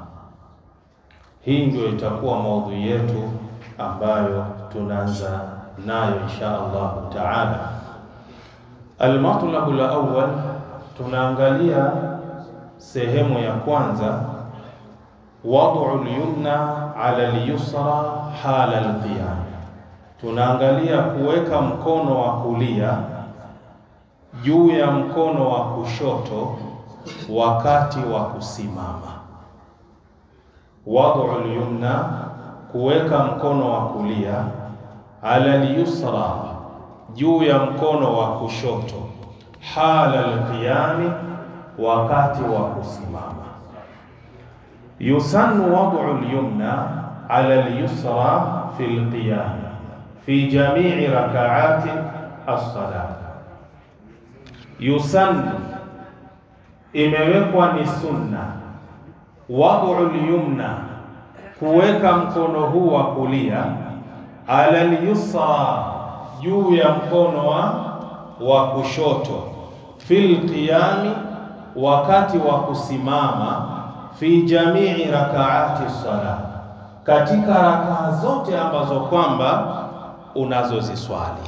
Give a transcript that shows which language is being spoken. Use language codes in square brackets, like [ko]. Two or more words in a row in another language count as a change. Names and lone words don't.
[sw] Hii ndio itakuwa maudhui yetu ambayo tunaanza nayo [ar] إن شاء الله تعالى. المطلب الأول, [sw] tunaangalia sehemu ya kwanza, [ar] وضع اليمنى على اليسرى حال القيام. [sw] Tunaangalia kuweka mkono wa kulia juu ya mkono wa kushoto wakati wa kusimama. [ar] وضع اليمنى, [sw] kuweka mkono wa kulia, [ar] على اليسرى, [sw] juu ya mkono wa kushoto, [ar] حال القيام, [sw] wakati wa kusimama. [ar] يسن وضع اليمنى على اليسرى في القيام في جميع ركعات الصلاة. [sw] Yusannu, imewekwa ni sunna, [ar] وضع اليمنى, [sw] kuweka mkono huu wa kulia, [ar] على اليسرى, [sw] juu ya mkono wa kushoto, [ar] في القيام, [sw] wakati wa kusimama, [ar] في جميع ركعات الصلاة, [sw] katika rakaa zote ambazo kwamba unazoziswali.